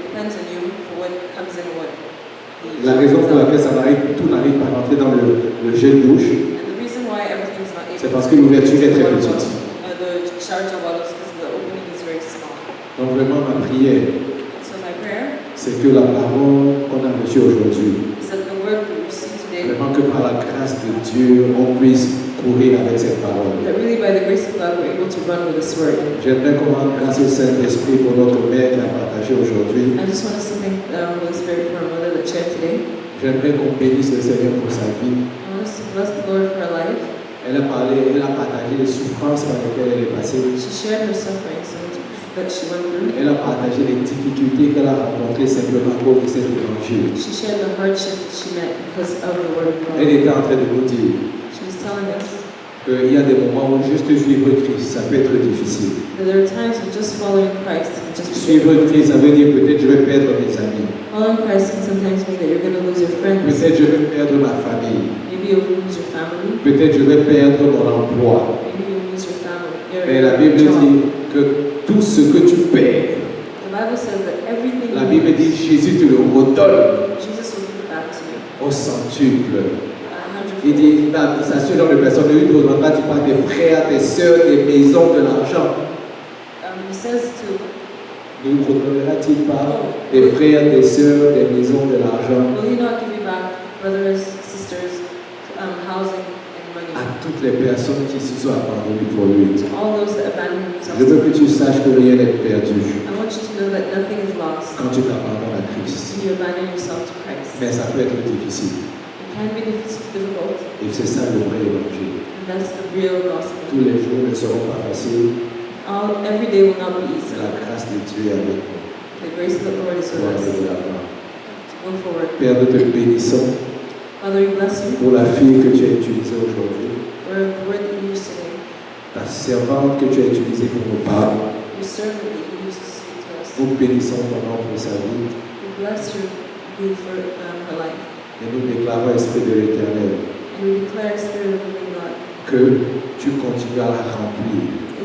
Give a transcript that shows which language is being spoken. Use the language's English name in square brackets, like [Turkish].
[English] It depends on you for what comes in and what leaves. [French] La raison pour laquelle tout n'arrive pas à rentrer dans le gel douche, [English] And the reason why everything's not able [French] c'est parce que l'ouverture est très petite. [English] the shower gel bottle is because the opening is very small. [French] Donc vraiment ma prière, [English] So my prayer [French] c'est que la parole qu'on a reçue aujourd'hui, [English] is that the word we receive today, [French] vraiment que par la grâce de Dieu, on puisse courir avec cette parole. [English] that really by the grace of God we're able to run with this word. [French] J'aimerais qu'on rende grâce au Saint-Esprit pour notre mère qui a partagé aujourd'hui. [English] I just want us to thank the Holy Spirit for our mother that shared today. [French] J'aimerais qu'on bénisse le Seigneur pour sa vie. [English] I want us to bless the Lord for her life. [French] Elle a partagé les souffrances par lesquelles elle est passée. [English] She shared her sufferings that she went through. [French] Elle a partagé les difficultés qu'elle a rencontrées simplement pour cet évangile. [English] She shared the hardships that she met because of the word of [French] Elle était en train de nous dire [English] She was telling us [French] qu'il y a des moments où juste suivre Christ, ça peut être difficile. [English] that there are times when just following Christ can just be [French] Suivre Christ, ça veut dire peut-être je vais perdre mes amis. [English] following Christ can sometimes mean that you're going to lose your friends. [French] Peut-être je vais perdre ma famille. [English] Maybe you'll lose your family. [French] Peut-être je vais perdre mon emploi. [English] Maybe you'll lose your family. [French] Mais la Bible [English] job. [French] dit que tout ce que tu perds, [English] The Bible says that everything [French] la [English] you [French] Bible dit [English] lose, [French] Jésus te le redonne [English] Jesus will give it back to you. [French] au centuple. [English] 100 [French] Il dit, ça ce genre de personnes, ne lui demandera tu pas tes frères, tes sœurs, des maisons, de l'argent. [English] He says to [French] Ne lui redonnera-t-il pas des frères, des sœurs, des maisons, de l'argent [English] will he not give you back brothers, sisters, housing and money? [French] à toutes les personnes qui se sont abandonnées pour lui? [English] To all those that abandon themselves. [French] Je veux que tu saches que rien n'est perdu [English] I want you to know that nothing is lost [French] quand tu t'abandonnes à Christ. [English] when you abandon yourself to Christ. [French] Mais ça peut être difficile. [English] It can be difficult, [French] Et c'est ça le vrai évangile. [English] and that's the real gospel. [French] Tous les jours ne seront pas faciles. [English] Every day will not be easy, [French] C'est la grâce de Dieu avec nous. [English] The grace of the Lord is [French] pour [English] with us [French] aller [English] to [French] de l'avant. [English] go forward. [French] Père, nous te bénissons [English] Father, we bless you [French] pour la fille que tu as utilisée aujourd'hui, [English] for the word that you used today, [French] ta servante que tu as utilisée pour nous parler. [English] your servant that you used to speak to us. [French] Nous bénissons ton nom pour sa vie [English] We bless you for her life. [French] et nous déclarons, Esprit de l'Éternel, [English] And we declare, Spirit of the living God, [French] que tu continues à la remplir